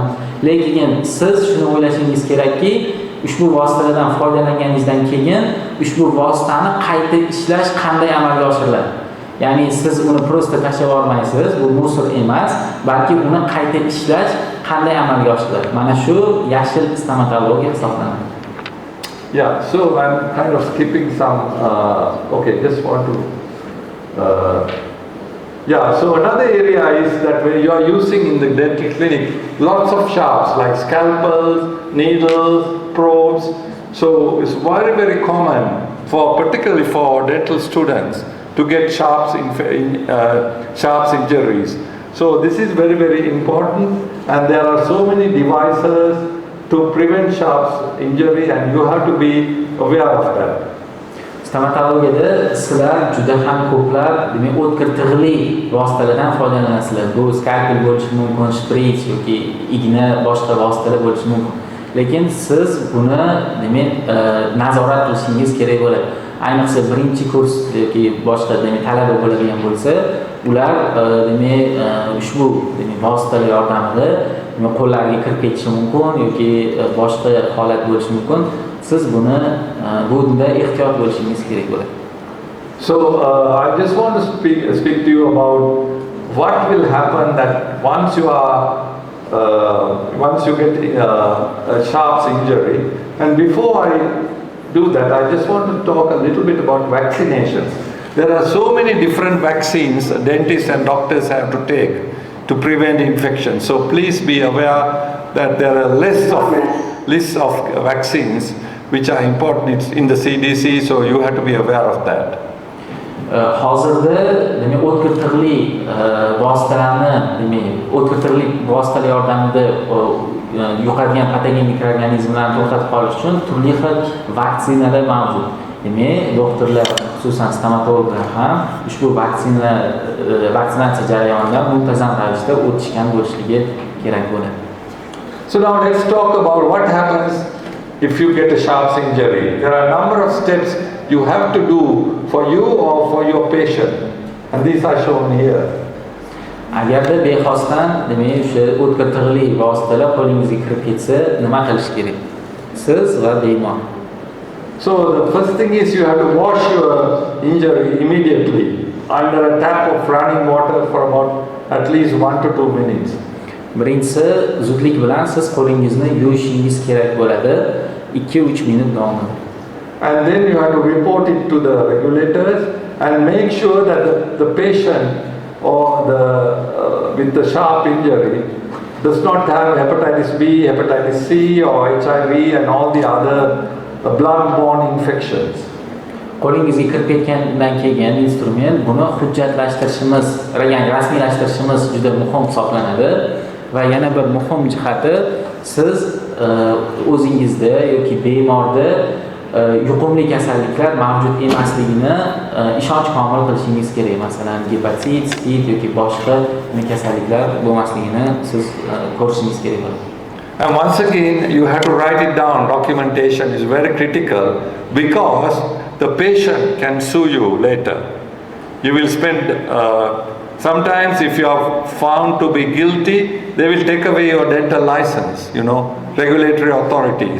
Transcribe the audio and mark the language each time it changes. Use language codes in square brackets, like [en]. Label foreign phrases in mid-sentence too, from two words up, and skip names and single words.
[uz] Lekin siz shuni o'ylashingiz kerakki, ushbu vositalardan foydalanganingizdan keyin ushbu vositani qayta ishlash qanday amalga oshiriladi? Ya'ni siz uni prosta tashlab olmaysiz, bu musor emas, balki uni qayta ishlash qanday amalga oshiriladi? Mana shu yashil stomatologiya hisoblanadi. [en] Yeah, so I'm kind of skipping some, okay, just want to, yeah, so another area is that when you are using in the dental clinic, lots of sharps like scalpels, needles, probes. So it's very, very common particularly for dental students to get sharps injuries. So this is very, very important, and there are so many devices to prevent sharps injury, and you have to be aware of that. [uz] Stomatologiyada sizlar juda ham ko'plab, demak, o'tkir tig'li vositalardan foydalanasizlar. Bu skalpel bo'lishi mumkin, shprits yoki igna, boshqa vositalar bo'lishi mumkin. Lekin siz buni, demak, nazorat qilishingiz kerak bo'ladi. Ayniqsa birinchi kurs yoki boshqa, demak, talaba bo'ladigan bo'lsa, ular demak, ushbu vositalar yordamida qo'llariga kirib ketishi mumkin yoki boshqa holat bo'lishi mumkin. Siz bunda ehtiyot bo'lishingiz kerak bo'ladi. [en] So I just want to speak to you about what will happen that once you get a sharps injury. And before I do that, I just want to talk a little bit about vaccinations. There are so many different vaccines dentists and doctors have to take to prevent infection. So please be aware that there are lists of vaccines which are important in the CDC, so you have to be aware of that. [uz] Hozirda demak o'tkir tig'li vositalarni, demak o'tkir tig'li vositalar yordamida yuqadigan patogen mikroorganizmlarni to'xtatib qolish uchun turli xil vaksinalar mavjud. Demak, doktorlar, xususan stomatologlar ham ushbu vaksinatsiya jarayonidan muntazam ravishda o'tishgan bo'lishligi kerak bo'ladi. [en] So now let's talk about what happens if you get a sharps injury. There are a number of steps you have to do for you or for your patient, and these are shown here. [uz] Agarda bexosdan, demak, o'sha o'tkir tig'li vositalar qo'lingizga kirib ketsa, nima qilish kerak? Siz va bemor. [en] So the first thing is you have to wash your injury immediately under a tap of running water for about at least 1 to 2 minutes. [uz] Birinchisi, zudlik bilan siz qo'lingizni yuvishingiz kerak bo'ladi 2-3 minut davomida. [en] And then you have to report it to the regulators and make sure that the patient or with the sharp injury does not have hepatitis B, hepatitis C or HIV and all the other blood-borne infections. [uz] qo'lingizga kirib ketgandan keyin instrument buni hujjatlashtirishimiz, ya'ni rasmiylashtirishimiz juda muhim hisoblanadi va yana bir muhim jihati siz o'zingizda yoki bemorda yuqumli kasalliklar mavjud emasligini ishonch komil qilishingiz kerak. Masalan, gepatit, spid yoki boshqa kasalliklar bo'lmasligini siz ko'rishingiz kerak. [en] And once again, you have to write it down. Documentation is very critical because the patient can sue you later. You will spend, sometimes if you are found to be guilty, they will take away your dental license, regulatory authorities.